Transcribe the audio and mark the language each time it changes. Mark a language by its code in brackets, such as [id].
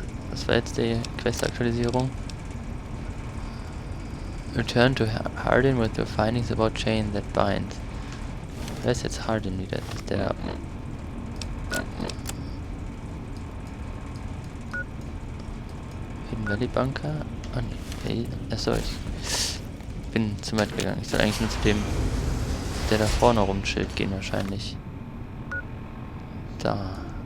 [de] Was war jetzt die Quest-Aktualisierung? [en] Return to Hardin with your findings about chain that bind. [de] Wer ist jetzt Hardin wieder? Ist der... Hidden Valley Bunker? Ah, nee. Achso, ich bin zu weit gegangen. Ich soll eigentlich nur zu dem, der da vorne rumchillt, gehen wahrscheinlich. Da.